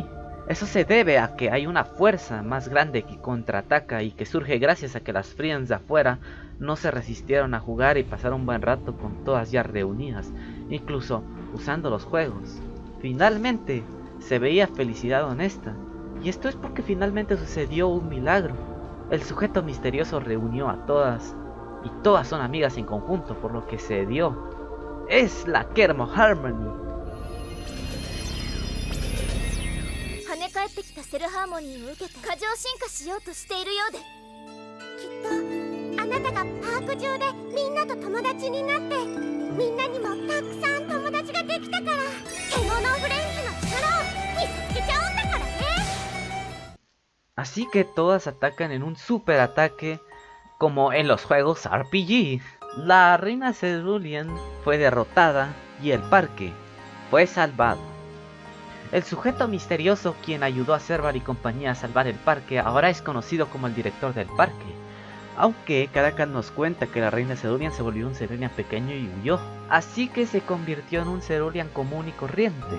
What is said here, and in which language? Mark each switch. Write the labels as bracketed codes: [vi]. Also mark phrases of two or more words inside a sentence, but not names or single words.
[es] Eso se debe a que hay una fuerza más grande que contraataca y que surge gracias a que las Friends de afuera no se resistieron a jugar y pasar un buen rato con todas ya reunidas, incluso usando los juegos. Finalmente se veía felicidad honesta, y esto es porque finalmente sucedió un milagro. El sujeto misterioso reunió a todas, y todas son amigas en conjunto, por lo que se dio. Es la Kermo Harmony. [ja] 跳ね返ってきたセルハーモニーを受けて過剰進化しようとしているようで、きっとあなたがパーク上でみんなと友達になって、みんなにもたくさん友達ができたから、獣フレンズの力を見つけちゃうんだからね。 [es] Así que todas atacan en un super ataque como en los juegos RPG. La reina Cerulean fue derrotada y el parque fue salvado. El sujeto misterioso quien ayudó a Serval y compañía a salvar el parque ahora es conocido como el director del parque, aunque Caracal nos cuenta que la reina Cerulean se volvió un Cerulean pequeño y huyó, así que se convirtió en un Cerulean común y corriente.